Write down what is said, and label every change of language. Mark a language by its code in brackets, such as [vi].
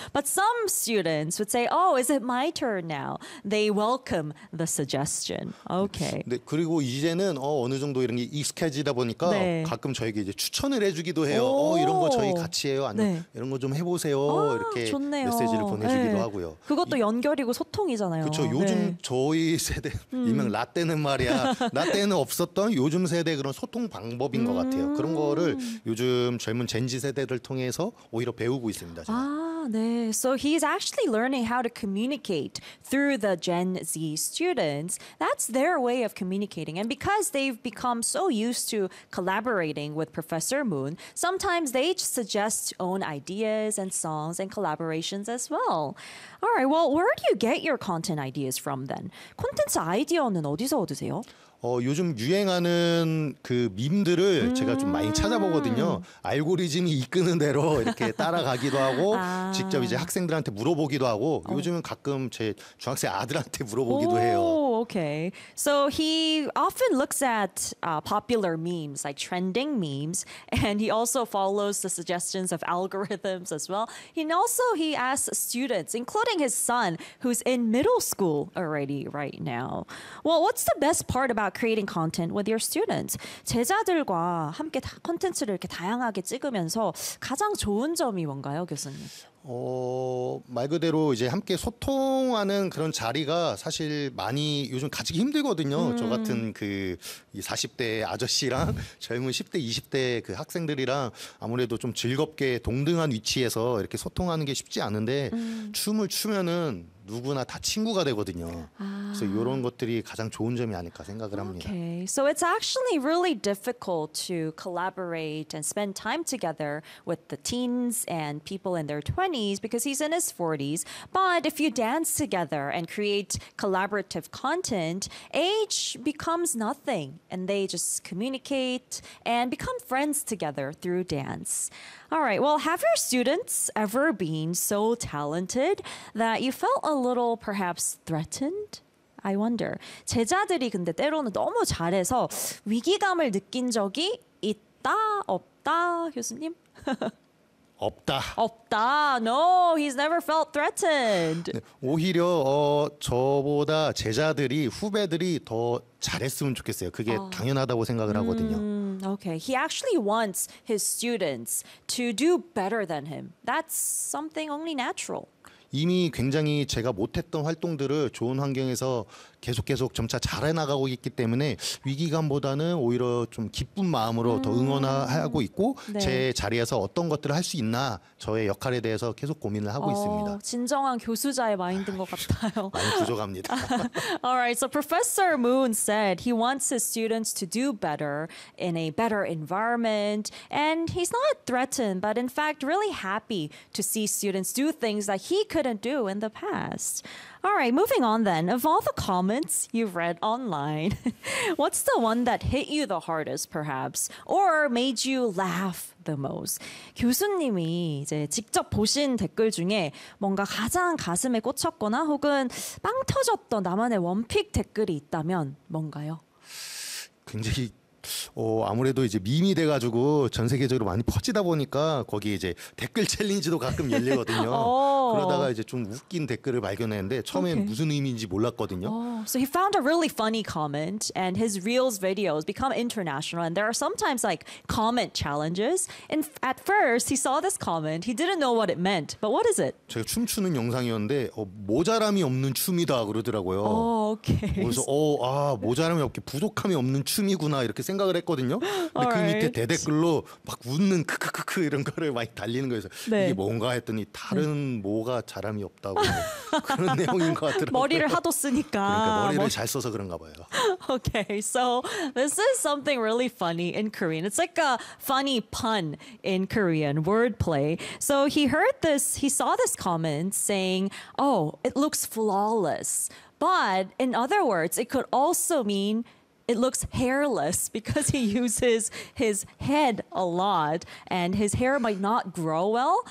[en] But some students would say, oh, is it my turn now? They welcome the suggestion. Okay. [ko] 네, 그리고 이제는 어느 정도 이런 게 익숙해지다 보니까 네. 가끔 저에게 이제 추천을 해주기도 해요. 이런 거 저희 같이 해요. 아니면 네. 이런 거 좀 해보세요. 이렇게 좋네요. 메시지를 보내주기도 네. 하고요. 그것도 연결이고 소통이잖아요. 그렇죠. 요즘 네. 저희 세대, 이명 라떼는 말이야. 라떼는 없었던 요즘 세대 그런 소통 방법인 것 같아요. 그런 거를 요즘 젊은 젠지 세대들 통해서 오히려 배우고 있습니다. 제가. 네. [en] So he's actually learning how to communicate through the Gen Z students. That's their way of communicating. And because they've become so used to collaborating with Professor Moon, sometimes they suggest own ideas and songs and collaborations as well. All right. Well, where do you get your content ideas from then? [ko] 콘텐츠 아이디어는 어디서 얻으세요? 요즘 유행하는 그 밈들을 제가 좀 많이 찾아보거든요. 알고리즘이 이끄는 대로 이렇게 따라가기도 하고 직접 이제 학생들한테 물어보기도 하고 요즘은 가끔 제 중학생 아들한테 물어보기도 해요. [en] Okay. So he often looks at popular memes, like trending memes, and he also follows the suggestions of algorithms as well. And also he asks students, including his son, who's in middle school already right now. Well, what's the best part about creating content with your students? [ko] 제자들과 함께 콘텐츠를 이렇게 다양하게 찍으면서 가장 좋은 점이 뭔가요, 교수님? 말 그대로 이제 함께 소통하는 그런 자리가 사실 많이 요즘 가지기 힘들거든요. 저 같은 그 40대 아저씨랑 젊은 10대, 20대 그 학생들이랑 아무래도 좀 즐겁게 동등한 위치에서 이렇게 소통하는 게 쉽지 않은데 춤을 추면은 누구나 다 친구가 되거든요. 그래서 이런 것들이 가장 좋은 점이 아닐까 생각을 합니다. [en] Okay. So it's actually really difficult to collaborate and spend time together with the teens and people in their 20s because he's in his 40s. But if you dance together and create collaborative content, age becomes nothing and they just communicate and become friends together through dance. All right, well, have your students ever been so talented that you felt a little perhaps threatened? I wonder. [ko] 제자들이 근데 때로는 너무 잘해서 위기감을 느낀 적이 있다, 없다, 교수님? 없다. 없다. [en] No, he's never felt threatened. [ko] 오히려 저보다 제자들이, 후배들이 더 잘했으면 좋겠어요. 그게 당연하다고 생각을 하거든요. [en] Okay, he actually wants his students to do better than him. That's something only natural. [ko] 이미 굉장히 제가 못했던 활동들을 좋은 환경에서 계속 점차 잘해나가고 있기 때문에 위기감보다는 오히려 좀 기쁜 마음으로 더 응원하고 있고 네. 제 자리에서 어떤 것들을 할 수 있나 저의 역할에 대해서 계속 고민을 하고 있습니다. 진정한 교수자의 마인드인 것 같아요. 많이 부족합니다. [en] All right, so Professor Moon said he wants his students to do better in a better environment and he's not threatened but in fact really happy to see students do things that he couldn't do in the past. All right, moving on then. Of all the comments you've read online, what's the one that hit you the hardest, perhaps? Or made you laugh the most? [ko] 교수님이 이제 직접 보신 댓글 중에 뭔가 가장 가슴에 꽂혔거나 혹은 빵 터졌던 나만의 원픽 댓글이 있다면 뭔가요? 굉장히 아무래도 이제 밈이 돼가지고 전 세계적으로 많이 퍼지다 보니까 거기에 이제 댓글 챌린지도 가끔 열리거든요. 그러다가 이제 좀 웃긴 댓글을 발견했는데 처음엔 okay. 무슨 의미인지 몰랐거든요. [en] So he found a really funny comment and his Reels videos become international and there are sometimes like comment challenges. And at first he saw this comment. He didn't know what it meant. But what is it? [ko] 제가 춤추는 영상이었는데 모자람이 없는 춤이다 그러더라고요. [en] Okay. [ko] 그래서 모자람이 없게 부족함이 없는 춤이구나 이렇게 생각을 했거든요. 근데 그 밑에 대댓글로 막 웃는 크크크크 이런 거를 많이 달리는 거에서 네. 이게 뭔가 했더니 다른 네. 뭐가 자람이 없다고 그런 내용인 것 같더라고요. 머리를 하도 쓰니까. 그러니까 머리를 잘 써서 그런가 봐요. [en] Okay, so this is something really funny in Korean. It's like a funny pun in Korean, wordplay. So he heard this, he saw this comment saying, oh, it looks flawless. But in other words, it could also mean it looks hairless because he uses his head a lot and his hair might not grow well.